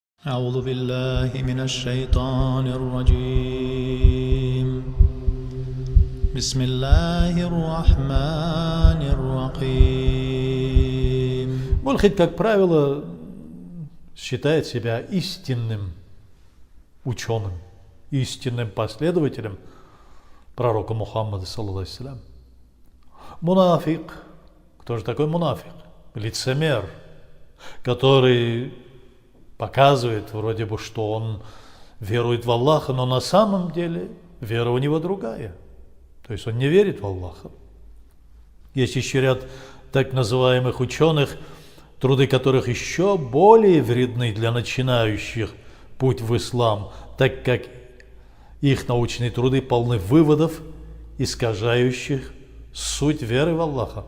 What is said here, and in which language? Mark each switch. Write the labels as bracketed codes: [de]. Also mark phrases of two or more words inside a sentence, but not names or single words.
[ar] أعوذ بالله من الشيطان الرجيم بسم الله الرحمن الرحيم. [ru] Мульхид, как правило, считает себя истинным ученым, истинным последователем пророка Мухаммада, [ar] صلى الله عليه وسلم. [ru] Мунафик. Кто же такой мунафик? Лицемер, который показывает вроде бы, что он верует в Аллаха, но на самом деле вера у него другая. То есть он не верит в Аллаха. Есть еще ряд так называемых ученых, труды которых еще более вредны для начинающих путь в ислам, так как их научные труды полны выводов, искажающих суть веры в Аллаха.